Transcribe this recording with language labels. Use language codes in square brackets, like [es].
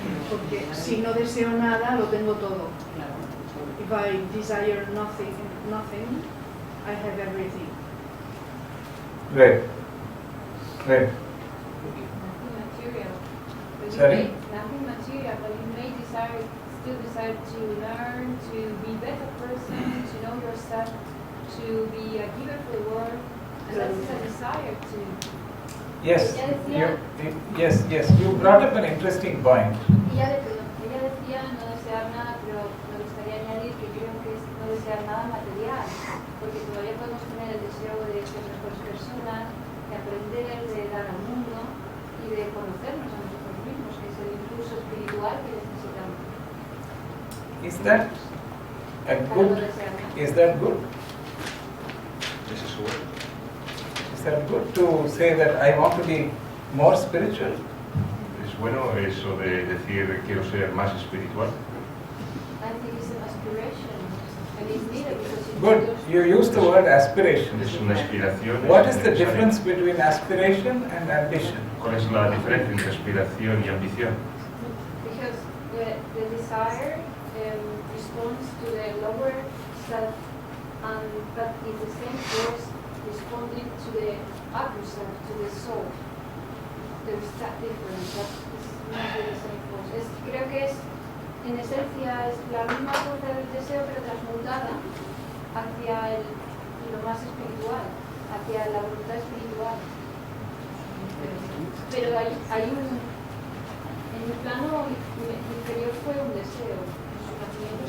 [es] Porque si no deseo nada, lo tengo todo. [en] If I desire nothing, I have everything. Right. Right. Nothing material. But Sorry? nothing material, but you may still desire to learn, to be a better person, to know yourself, to be a giver for the world, and that is a desire to. Yes. Yes. You brought up an interesting point. [es] Ella decía no desear nada, pero me gustaría añadir que creo que es no desear nada material, porque todavía podemos tener el deseo de ser mejores personas, de aprender, de dar al mundo y de conocernos a nosotros mismos, que es el impulso espiritual que necesitamos. [en] Is that a good? Is that good? This is what Is that good to say that I want to be more spiritual? [es] es bueno eso de decir quiero ser más espiritual. [en] I think it's an aspiration, and it's needed because it's Good. You use the word aspiration. [es] Es una aspiración. [en] What [es] es [en] is the [es] necesario. [en] difference between aspiration and ambition? [es] ¿Cuál es la diferencia entre aspiración y ambición? [en] because the desire responds to the lower self, but in the same force responding to the upper self, to the soul. There's that difference, that is not the same force. [es] Creo que es, en esencia, es la misma fuerza del deseo, pero transmutada hacia lo más espiritual, hacia la voluntad espiritual. Pero hay en el plano inferior fue un deseo, su nacimiento